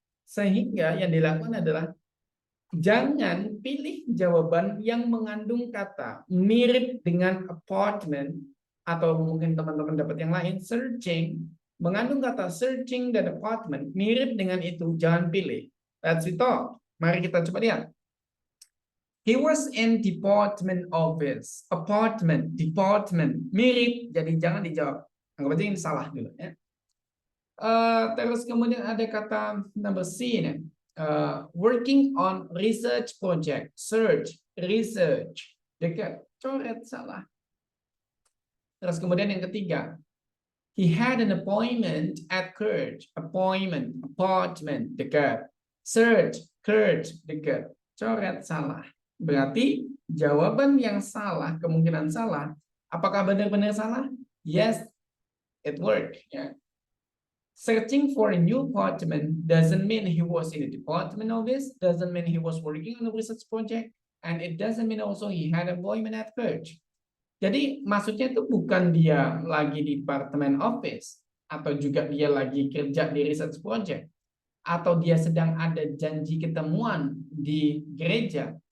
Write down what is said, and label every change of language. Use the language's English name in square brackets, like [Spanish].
[Indonesian] Sehingga yang dilakukan adalah jangan pilih jawaban yang mengandung kata mirip dengan apartment atau mungkin teman-teman dapat yang lain searching mengandung kata searching dan apartment mirip dengan itu, jangan pilih. [English] That's it all. [Indonesian] Mari kita coba lihat. [English] He was in department office. [Indonesian] Apartment, department. Mirip, jadi jangan dijawab. Anggap aja ini salah dulu. Ya. Terus kemudian ada kata number C nih. [English] Working on research project. [Indonesian] Search, research. Dekat, coret salah. Terus kemudian yang ketiga. [English] He had an appointment at church. Appointment, apartment, dekat. [Indonesian] Search, church, dekat. Coret salah. Berarti jawaban yang salah, kemungkinan salah. Apakah benar-benar salah? [English] Yes, it worked. [Indonesian] Ya. [English] Searching for a new apartment doesn't mean he was in a department office, doesn't mean he was working on a research project, and it doesn't mean also he had an appointment at church. [Indonesian] Jadi maksudnya itu bukan dia lagi di department office, atau juga dia lagi kerja di research project, atau dia sedang ada janji ketemuan di gereja.